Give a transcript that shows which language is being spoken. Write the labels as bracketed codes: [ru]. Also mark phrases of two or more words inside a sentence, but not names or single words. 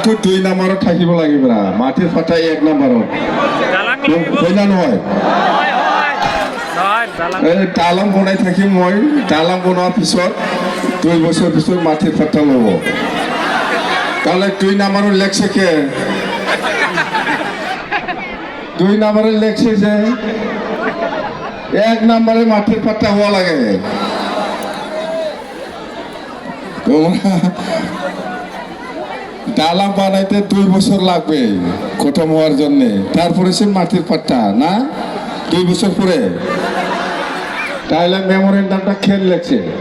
[as] দালাংটো 2 নম্বৰত থাকিব লাগিব না মাটিৰ পাটা 1 নম্বৰত হয় না নহয় এই দালাং বনাই থাকিম মই দালাং বনোৱাৰ পিছত 2 বছৰ পিছত মাটিৰ পাটা ল'ব তাহলে 2 নম্বৰৰ লেখছে কে 2 নম্বৰৰ লেখছে যে [bn] 1 নম্বরে মাটির পাট্টা হওয়া লাগে দালাং বানাইতে 2 বছর লাগবে খতম হওয়ার জন্য তারপরে সে মাটির পাট্টা না 2 বছর পরে তাহলে মেমোরেন্ডামটা খেল লেখছে